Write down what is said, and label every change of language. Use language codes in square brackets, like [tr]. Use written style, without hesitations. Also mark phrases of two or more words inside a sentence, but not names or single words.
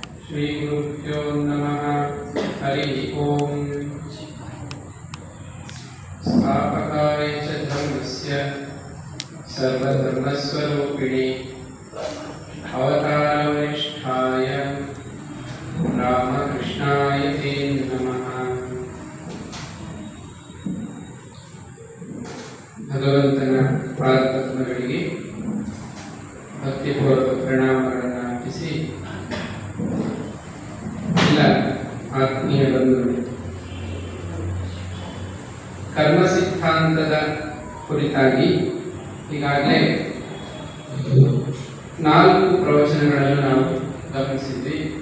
[sa] श्रीगुरुभ्यो नमः। हरि ओम। स्थापकाय च धर्मस्य सर्वधर्मस्वरूपिणे अवतारवरिष्ठाय रामकृष्णाय ते नमः। [kn] ಭಗವಂತನ ಪಾದಪದ್ಮಗಳಿಗೆ ಭಕ್ತಿಪೂರ್ವಕ ಪ್ರಣಾಮಗಳನ್ನು ಅರ್ಪಿಸಿ ಎಲ್ಲ ಆತ್ಮೀಯ ಬಂಧುಗಳು, ಕರ್ಮ ಸಿದ್ಧಾಂತದ ಕುರಿತಾಗಿ ಈಗಾಗಲೇ 4 ಪ್ರವಚನಗಳನ್ನು ನಾವು ಗಮನಿಸಿದ್ವಿ.